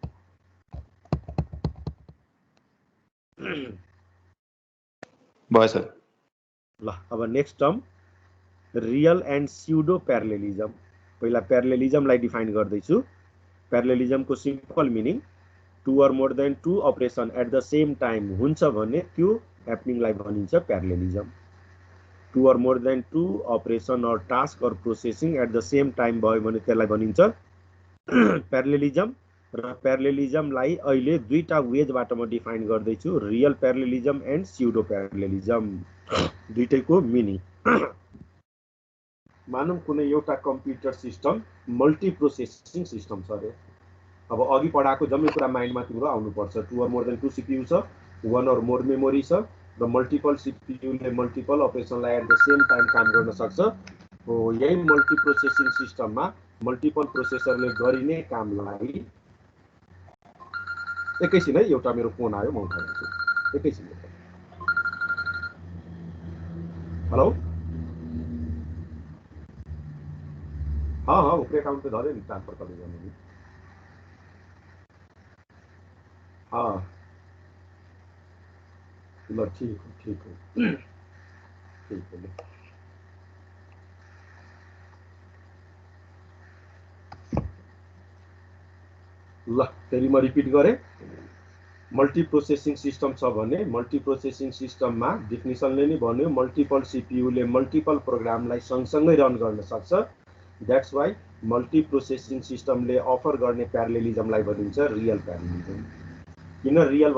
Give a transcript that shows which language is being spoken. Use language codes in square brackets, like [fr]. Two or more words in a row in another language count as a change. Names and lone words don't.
[ne] भयो सर। ल अब [en] next term real and pseudo parallelism. [ne] पहिला प्यारलेलिजमलाई डिफाइन गर्दैछु। प्यारलेलिजमको [en] simple meaning, two or more than two operation at the same time [ne] हुन्छ भने त्यो ह्यापनिङलाई भनिन्छ प्यारलेलिजम। [en] two or more than two operation or task or processing at the same time [ne] भयो भने त्यसलाई भनिन्छ प्यारलेलिजम। र प्यारलेलिजमलाई अहिले दुईटा वेजबाट म डिफाइन गर्दैछु, [en] real parallelism and pseudo parallelism. [ne] दुईटैको मिनिङ, मानौँ कुनै एउटा कम्प्युटर सिस्टम [en] multi processing system [ne] छ अरे। अब अघि पढाएको जम्मै कुरा माइन्डमा तिम्रो आउनुपर्छ। [en] two or more than two CPU [ne] छ, [en] one or more memory [ne] छ, र मल्टिपल सिपियुले मल्टिपल अपरेसनलाई [en] at the same time [ne] काम गर्न सक्छ। हो, यही मल्टी प्रोसेसिङ सिस्टममा मल्टिपल प्रोसेसरले गरिने कामलाई, एकैछिन है, एउटा मेरो फोन आयो, म उठाउँछु एकैछिन। हेलो, [hi] हाँ हाँ, ऊपर अकाउंट पे धरे ट्रांसफर कर दीजिए। [ne] ल ठीक हो ठीक हो ल फेरि म रिपिट गरेँ [en] multi processing system [ne] छ भने मल्टी प्रोसेसिङ सिस्टममा डिफिनिसनले नै भन्यो मल्टिपल सीपीयूले मल्टिपल प्रोग्रामलाई सँगसँगै रन गर्न सक्छ [en] that's why multi processing [ne] सिस्टमले अफर गर्ने प्यारलेलिजमलाई भनिन्छ [en] real parallelism [ne] किन रियल